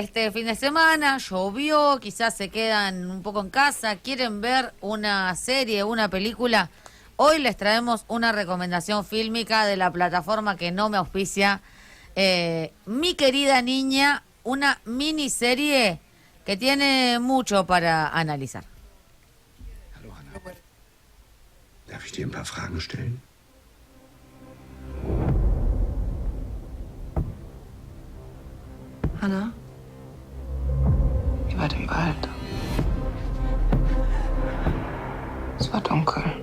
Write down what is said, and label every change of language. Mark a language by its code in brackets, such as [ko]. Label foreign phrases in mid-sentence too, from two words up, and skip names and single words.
[es] Este fin de semana llovió, quizás se quedan un poco en casa, quieren ver una serie, una película. Hoy les traemos una recomendación fílmica de la plataforma que no me auspicia, Mi Querida Niña, una miniserie que tiene mucho para analizar. [de] Hallo Hanna. Darf ich dir ein paar Fragen stellen? Hanna? Ihr wart im Wald. Es war dunkel.